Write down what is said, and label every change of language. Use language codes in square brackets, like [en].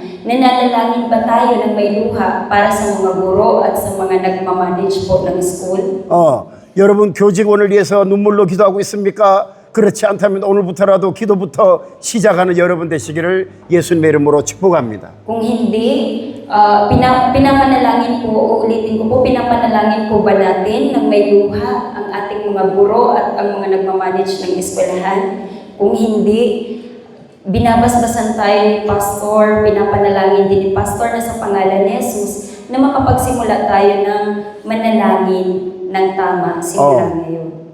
[tl] Nananalangin ba tayo ng may luha para sa mga guro at sa mga nagmamanage po ng school? [ko] 여러분 교직원을 위해서 눈물로 기도하고 있습니까? 그렇지 않다면 오늘부터라도 기도부터 시작하는 여러분 되시기를 예수님의 이름으로 축복합니다. [tl] Kung hindi, pinapanalangin po, uulitin ko po, pinapanalangin po ba natin ng may luha ang ating mga guro at ang mga nagmamanage ng eskwelahan? Kung hindi, binabasbasan tayo ni Pastor, pinapanalangin din ni Pastor na sa pangalan ni Jesus na makapagsimula tayo ng manalangin ng tama simula ngayon.